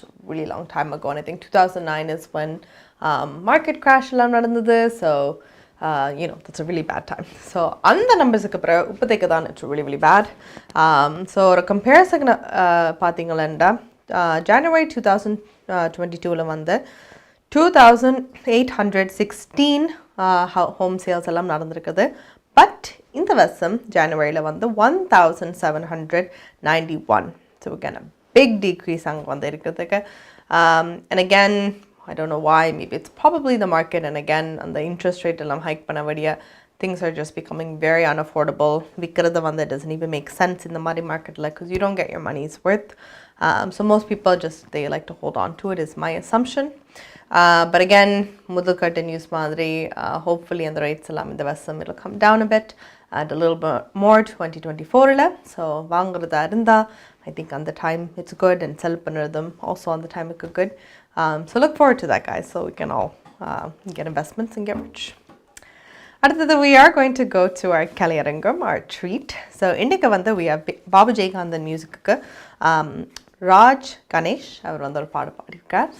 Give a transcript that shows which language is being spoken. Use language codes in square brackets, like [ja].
[en] Really long time ago, and I think 2009 is when market crash [ta] எல்லாம் நடந்தது. [en] So that's a really bad time. [ta] So அந்த நம்பர்ஸ்க்கு அப்புறம் இப்போதைக்கு தான் [en] it's really really bad. [ta] So ஒரு comparison பார்த்தீங்கன்னா January 2022ல வந்து 2,816 ஹோம் சேல்ஸ் எல்லாம் நடந்திருக்குது. பட் இந்த வருஷம் ஜனவரியில் வந்து 1791. [en] so again a big decrease [ta] அங்கே வந்து இருக்கிறதுக்கு. [en] And again, I don't know why, maybe it's probably the market, and again and the interest rate எல்லாம் hike பண்ணபடியா things are just becoming very unaffordable. [ta] விற்கிறது வந்து [en] it doesn't even make sense in the money market because you don't get your money's worth. So most people they like to hold on to it, is my assumption. But again, [ta] முதல் கட்ட news மாதிரி [en] hopefully and the rates எல்லாம் இந்த வருஷம் it'll come down a bit and a little bit more 2024ல. So [ta] வாங்குறதா இருந்தா [en] I think on the time it's good, and sell பண்ணுறதும் also on the time it's good. So look forward to that, guys, so we can all get investments and get rich. அடுத்தது we are going to go to our Kalaiyarangam, our treat. [ta] So இன்றைக்கு வந்து [en] we have [ta] Babu Jayakanthan மியூசிக்கு ராஜ் கணேஷ் அவர் வந்து ஒரு பாடு பாடியிருக்கார்.